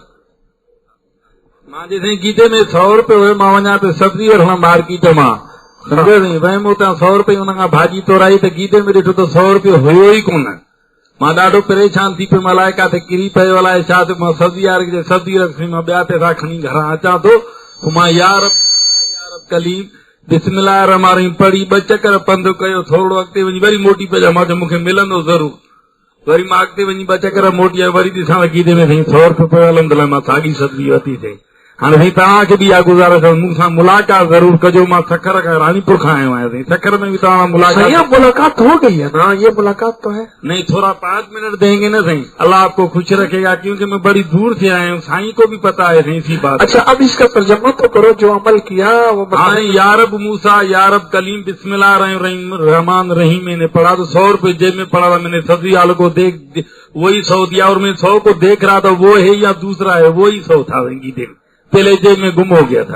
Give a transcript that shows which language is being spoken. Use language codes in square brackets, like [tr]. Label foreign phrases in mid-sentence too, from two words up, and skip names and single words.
[sd] ماں جیسے گیتے میں 100 روپے ہوئے ماں وجا پہ سبزی اور مارکیٹ ماں سمجھے نہیں بھائی مو 100 روپے انہوں بھاجی تورائی تو گیتے میں ڈٹھو تو 100 روپے ہوئے ہی کون. ماں ڈاڈو پریشان تھی پہ ملائے کا کری پے والا ماں سبزی رکھ ماں بیا پیسہ کھنی گھر اچا تو ماں یار کلیم [ar] بسم الله رحمن رحيم [sd] पढ़ी ॿ चकर पंधु कयो, थोरो अॻिते वञी वरी मोटी पिया मां चयो मूंखे मिलंदो ज़रूर। वरी मां अॻिते वञी ॿ चकर मोटी आयो, वरी ॾिसां गीदे में साईं 100 रुपये पियो हलंदो, मां साॻी सदवी वरिती अथई। हाणे साईं तव्हांखे बि इहा गुज़ारिश आहे मूंसां मुलाक़ात ज़रूर कजो। मां सखर खां रानीपुर खां आयो आहियां साईं, सखर में भी तव्हां [ur] ملاقات ہو گئی ہے نا، یہ ملاقات تو ہے نہیں، تھوڑا 5 منٹ دیں گے نا سائیں، اللہ آپ کو خوش رکھے گا، کیونکہ میں بڑی دور سے آیا ہوں، سائیں کو بھی پتا ہے سائیں اسی بات. اچھا اب اس کا ترجمہ تو کرو، جو عمل کیا وہ ہاں, [ar] يا رب موسى يا رب كليم بسم الله رحمن رحيم [ur] میں نے پڑھا تو 100 روپے جیب میں پڑا تھا، میں نے سبزی آلو کو دیکھ وہی 100 دیا، اور میں 100 کو دیکھ رہا تھا وہ ہے یا دوسرا ہے، وہی 100 تھا گیدے میں، پہلے جیب میں گم ہو گیا تھا.